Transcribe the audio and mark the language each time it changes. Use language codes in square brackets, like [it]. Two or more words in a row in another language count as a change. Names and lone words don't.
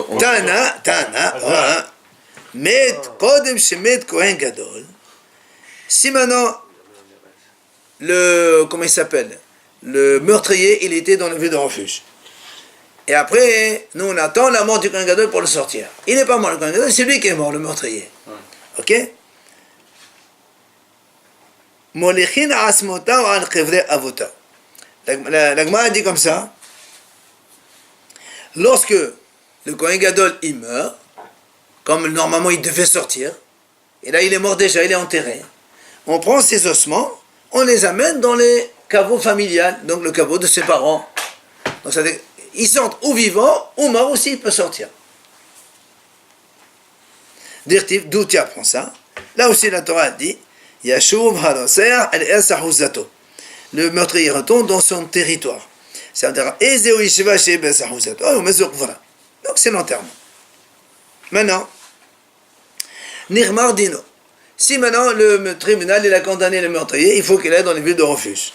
[he] תנא, מת קודם שמת כהן גדול. [fr] Si maintenant, comment il s'appelle? Le meurtrier, il était dans le lieu de refuge. Et après, nous on attend la mort du [he] כהן גדול [fr] pour le sortir. Il n'est pas mort le [he] כהן גדול, [fr] c'est lui qui est mort, le meurtrier. Ok? [he] מוליכין עצמותיו על קברי אבותיו. [fr] La Gemara dit comme ça. Lorsque le [he] כהן גדול [fr] il meurt, comme normalement il devait sortir, et là il est mort déjà, il est enterré, on prend ses ossements, on les amène dans les caveaux familiales, donc le caveau de ses parents. Donc ça veut dire, ils sortent ou vivants, ou morts aussi, il peut sortir. Dirtiv, d'où tu apprends ça? Là aussi la Torah dit, [he] ישוב הרוצח אל אחוזתו. [fr] Le meurtrier retourne dans son territoire. C'est-à-dire, donc c'est l'enterrement. Maintenant, [he] נגמר דינו. [fr] Si maintenant le tribunal il a condamné le meurtrier, il faut qu'il aille dans les villes de refuge.